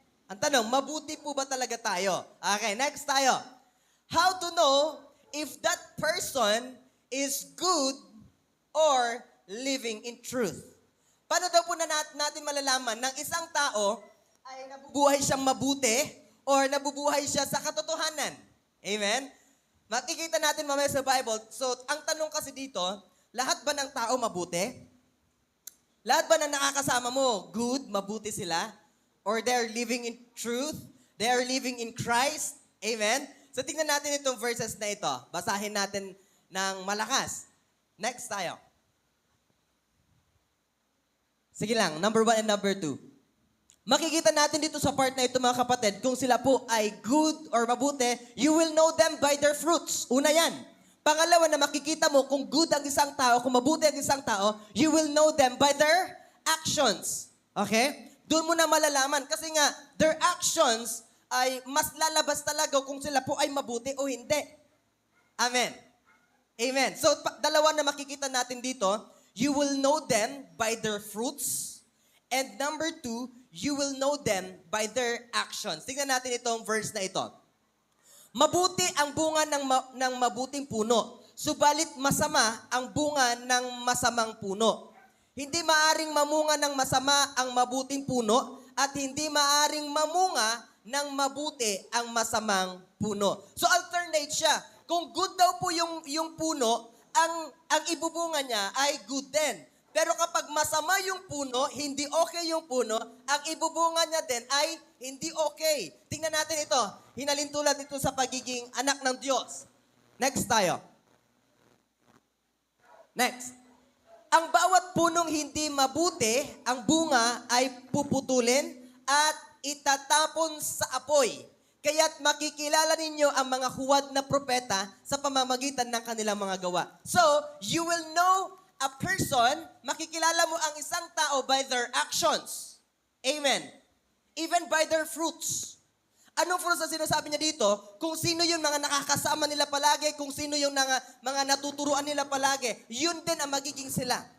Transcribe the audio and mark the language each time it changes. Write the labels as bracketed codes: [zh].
[tl] Ang tanong, mabuti po ba talaga tayo? Okay, next tayo. [en] How to know if that person is good or living in truth? [tl] Paano daw po natin malalaman ng isang tao ay nabubuhay siyang mabuti or nabubuhay siya sa katotohanan? Amen? Makikita natin mamaya sa Bible. So, ang tanong kasi dito, lahat ba ng tao mabuti? Lahat ba ng nakakasama mo, good, mabuti sila? [en] Or they're living in truth? They are living in Christ? [tl] Amen? So, tingnan natin itong verses na ito. Basahin natin ng malakas. Next tayo. Sige lang, number 1 and number 2. Makikita natin dito sa part na ito, mga kapatid, kung sila po ay good or mabuti, [en] you will know them by their fruits. [tl] Una yan. Pangalawa na makikita mo kung good ang isang tao, kung mabuti ang isang tao, [en] you will know them by their actions. [tl] Okay? Doon mo na malalaman. Kasi nga, [en] their actions [tl] ay mas lalabas talaga kung sila po ay mabuti o hindi. Amen. Amen. [en] So, [tl] dalawa na makikita natin dito, [en] you will know them by their fruits. And number 2, you will know them by their actions. [tl] Tingnan natin itong verse na ito. Mabuti ang bunga ng mabuting puno, subalit masama ang bunga ng masamang puno. Hindi maaring mamunga ng masama ang mabuting puno at hindi maaring mamunga ng mabuti ang masamang puno. So alternate siya. Kung good daw po yung puno, ang ibubunga niya ay good din. Pero kapag masama yung puno, hindi okay yung puno, ang ibubunga niya din ay hindi okay. Tingnan natin ito. Hinalintulad ito sa pagiging anak ng Diyos. Next tayo. Next. Ang bawat punong hindi mabuti, ang bunga ay puputulin at itatapon sa apoy. Kaya't makikilala ninyo ang mga huwad na propeta sa pamamagitan ng kanilang mga gawa. [en] So, you will know a person, [tl] makikilala mo ang isang tao [en] by their actions. Amen. Even by their fruits. [tl] Anong fruits na sinasabi niya dito? Kung sino yung mga nakakasama nila palagi, kung sino yung mga natuturuan nila palagi, yun din ang magiging sila.